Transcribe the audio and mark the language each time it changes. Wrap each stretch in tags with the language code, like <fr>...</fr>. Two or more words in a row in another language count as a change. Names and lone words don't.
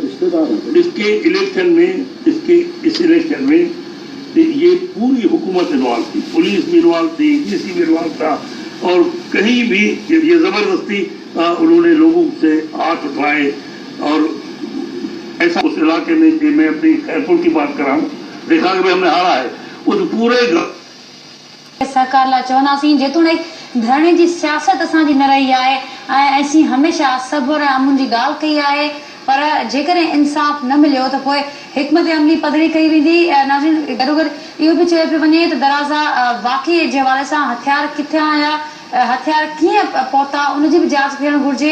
<ur>اس کے الیکشن میں، اس الیکشن میں یہ پوری حکومت انوالو تھی، پولیس بھی انوالو تھی، ڈی سی بھی انوالو تھا، اور کہیں بھی یہ زبردستی انہوں نے لوگوں سے ہاتھ اٹھائے. اور ایسا اس علاقے میں، میں اپنی خیرپور کی بات کر رہا ہوں، دیکھا کہ ہم نے ہارا ہے اس پورے</ur> <sd>سرکار لا چونداسیں जेतोणीकि धरणे जी सियासत असांजी न रही आहे ऐं असीं हमेशह सब्र ऐं अमुन जी ॻाल्हि कई आहे. पर जेकॾहिं इंसाफ़ न मिलियो त पोइ हिकमत अमली पधरी कई वेंदी. नाज़रीन, गॾोगॾु इहो बि चयो पियो वञे त दराज़ा वाक़ई जे हवाले सां हथियार किथे आया, हथियार कीअं पहुता, उनजी बि जांच थियणु घुरिजे.</sd>